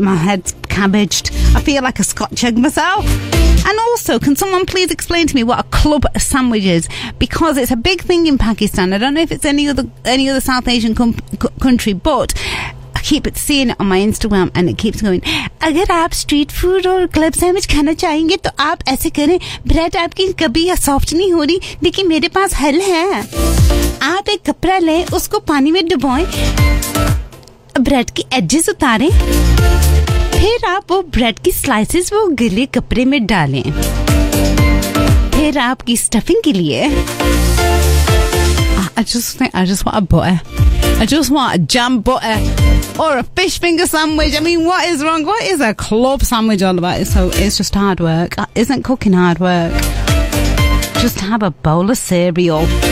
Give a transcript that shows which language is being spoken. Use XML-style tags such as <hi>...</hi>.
<en>My head's cabbaged. I feel like a Scotch egg myself. And also, can someone please explain to me what a club sandwich is? Because it's a big thing in Pakistan. I don't know if it's any other South Asian country, but keep it seeing it on my Instagram and it keeps going.</en> <ur>اگر آپ street food اور club sandwich کھانا چاہیں گے تو آپ ایسے کریں، bread آپکی کبھی یا soft نہیں ہو رہی، دیکھی میرے پاس حل ہے۔ آپ ایک کپڑا لیں، اسکو پانی میں ڈبوئیں، bread کی edges اتاریں، پھر آپ وہ bread کی slices وہ گیلے کپڑے میں ڈالیں، پھر آپکی stuffing کے لیے۔</ur> <en>I just want a butter. I just want a jam butter or a fish finger sandwich. I mean, what is wrong? What is a club sandwich all about? So it's just hard work. Isn't cooking hard work? Just have a bowl of cereal.</en>